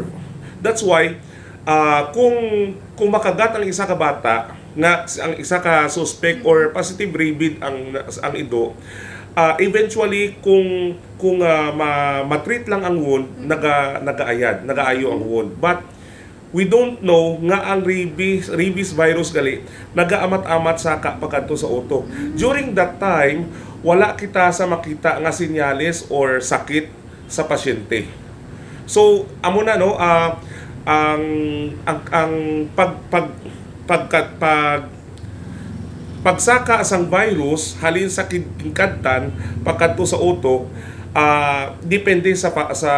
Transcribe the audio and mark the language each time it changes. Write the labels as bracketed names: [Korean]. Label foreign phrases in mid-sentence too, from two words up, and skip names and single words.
[Hiligaynon] That's why kung makagat ang isa ka bata nga ang isa ka suspect or positive rabid ang ido, eventually kung ma-treat lang ang wound, nagaayo ang wound. [English] But we don't know [Hiligaynon] nga ang [English] rabies virus [Hiligaynon] gali nagaamat-amat sa pagkanto sa utok. [English] During that time, [Hiligaynon] wala kita sa makita nga senyales or sakit sa pasyente. So amo na no, ang pagsaka sang virus halin sa kingkadtan pagkanto sa utok, depende sa factor.